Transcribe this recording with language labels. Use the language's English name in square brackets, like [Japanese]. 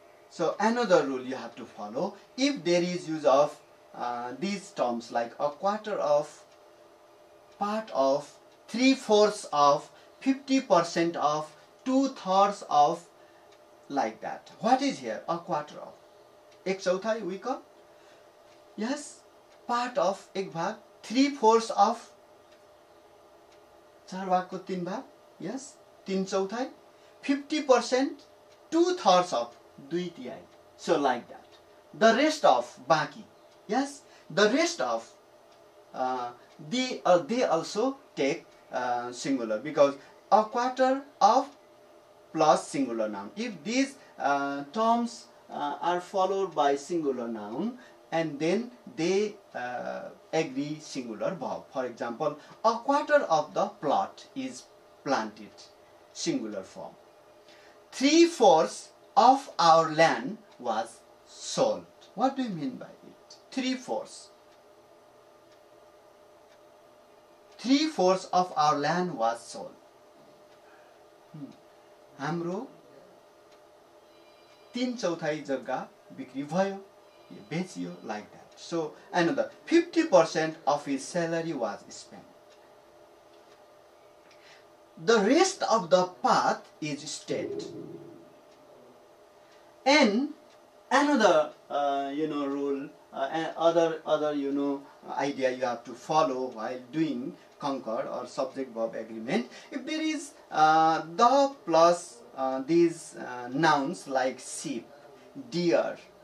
[English] So another rule you have to follow: if there is use of these terms like a quarter of, part of, 3/4 of, 50% of, 2/3 of, like that. What is here? A quarter of. [Nepali] एक चौथाई [English] we call. Yes. Part of, [Nepali] एक भाग. 3/4 of, 4 भागको 3 भाग. [English] Yes. 3/4. 50%, 2/3 of, 2/3. So like that. The rest of, बाकी. Yes. The rest of, they also take singular, because a quarter of plus singular noun. If these terms are followed by singular noun, and then they agree singular verb. For example, a quarter of the plot is planted, singular form. 3/4 of our land was sold. What do you mean by it? 3/4. 3/4 of our land was sold. [Nepali] हाम्रो 3/4 जग्गा बिक्री भयो, बेचियो, [English] like that. So another 50% of his salary was spent. The rest of the path is straight. And another rule, other idea you have to follow while doing Concord or subject-verb agreement: if there is the plus these nouns like sheep, deer,